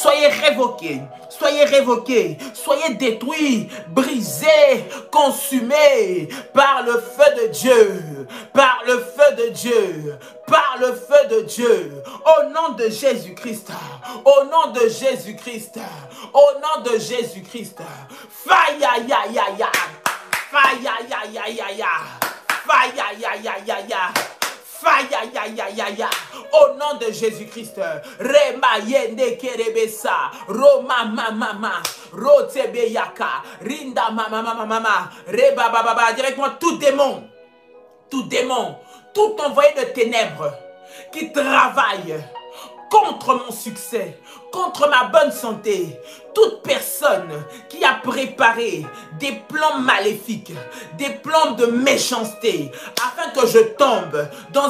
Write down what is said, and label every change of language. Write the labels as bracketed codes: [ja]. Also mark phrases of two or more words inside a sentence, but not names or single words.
[fr] soyez détruits, brisés, consumés par le feu de Dieu, au nom de Jésus-Christ, faya ya ya ya, faya ya ya ya ya, faya ya ya ya ya, faya ya ya ya ya, au nom de Jésus-Christ. Rema yende kerebesa, Roma mama, Rotebe yaka, Rinda mama, Reba baba, directement tout démon, tout envoyé de ténèbres qui travaille contre mon succès, contre ma bonne santé, toute personne qui a préparé des plans maléfiques, des plans de méchanceté, afin que je tombe dans